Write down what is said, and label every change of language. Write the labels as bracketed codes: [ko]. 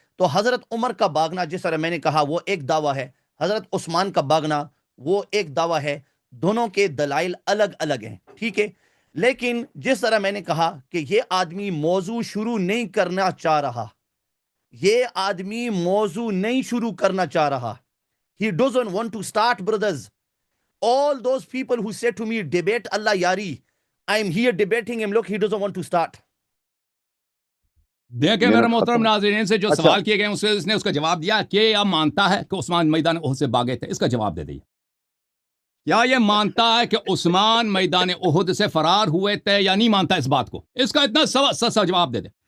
[ur] تو حضرت عمر کا بھاگنا جس طرح میں نے کہا وہ ایک دعویٰ ہے, حضرت عثمان کا بھاگنا وہ ایک دعویٰ ہے. دونوں کے دلائل الگ الگ ہیں. ٹھیک ہے. لیکن جس طرح میں نے کہا کہ یہ آدمی موضوع شروع نہیں کرنا چاہ رہا, یہ آدمی موضوع نہیں شروع کرنا چاہ رہا. [en] He doesn't want to start, brothers. All those people who say to me, debate Allah Yari, I am here debating him. Look, he doesn't want to start. [ur] دیکھیں میرے محترم ناظرین سے جو سوال کیے گئے اس نے اس کا جواب دیا کہ یہ مانتا ہے کہ عثمان میدان احد سے بھاگے تھے. اس کا جواب دے دیں. کیا یہ مانتا ہے کہ عثمان میدان احد سے فرار ہوئے تھے یا نہیں مانتا اس بات کو؟ اس کا اتنا سا جواب دے دیں.